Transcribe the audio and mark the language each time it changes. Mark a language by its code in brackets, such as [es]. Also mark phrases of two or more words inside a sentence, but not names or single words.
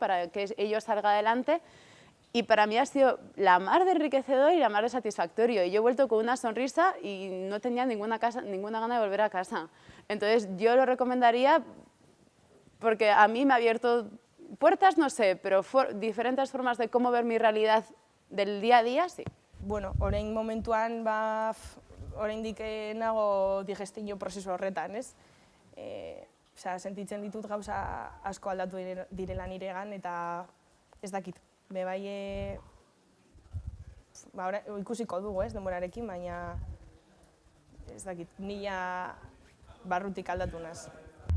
[es] Para que ello salga adelante. Y para mí ha sido la mar de enriquecedor y la mar de satisfactorio. Y yo he vuelto con una sonrisa y no tenía ninguna gana de volver a casa. Entonces yo lo recomendaría porque a mí me ha abierto puertas, no sé, pero diferentes formas de cómo ver mi realidad del día a día, sí. [eu] Bueno, orain momentuan oraindik nago digestio prozesu horretan, ez? Sentitzen ditut gauza asko aldatu direla niregan eta ez dakit. Bebai ikusiko dugu, ez, denborarekin, baina ez dakit, nila barrutik aldatu naz.